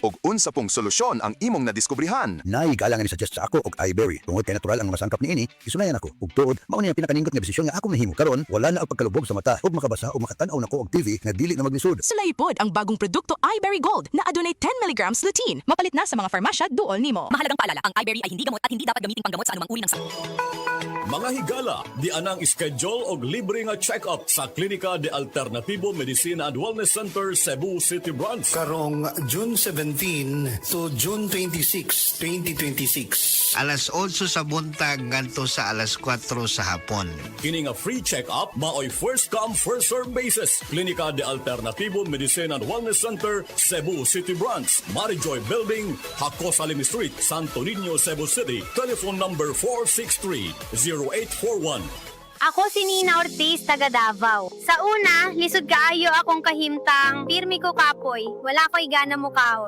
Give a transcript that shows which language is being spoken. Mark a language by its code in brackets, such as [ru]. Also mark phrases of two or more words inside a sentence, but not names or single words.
[ceb] Og unsa pong solusyon ang imong nadiskubrihan? Nay galang ni suggest sa ako og iBerry. Tungod kay natural ang mga sangkap niini, isunayan ako. Ug tuod, mao ni ang pinakaningkot nga desisyon nga ako nahimo. Karon wala na ang pagkalubog sa mata ug makabasa o makatan-aw nako og TV nga dili na maglisod. Sulay pod ang bagong produkto iBerry Gold na adunay 10 mg lutein. Mapalit na sa mga farmasya duol nimo. [tl] Mahalagang paalala, ang iBerry ay hindi gamot at hindi dapat gamitin panggamot sa anumang uri ng sakit. [ceb] Mga higala, di anang schedule og libre nga check-up sa Klinika de Alternativo Medicina and Wellness Center, Cebu City Branch. Karong June 17 to June 26, 2026. Alas 8 sa buntag ngadto sa alas 4 sa hapon. Kini nga free check-up, maoy [en] first come, first serve basis. [ceb] Klinika de Alternativo Medicina and Wellness Center, Cebu City Branch. Marijoy Building, Hakos Alim Street, Santo Niño, Cebu City. [en] Telephone number [ceb] 463-0841. Ako si Nina Ortiz, taga Davao. Sa una, lisod kaayo akong kahimtang, pirmi ko kapoy, wala ko'y gana mo kahon.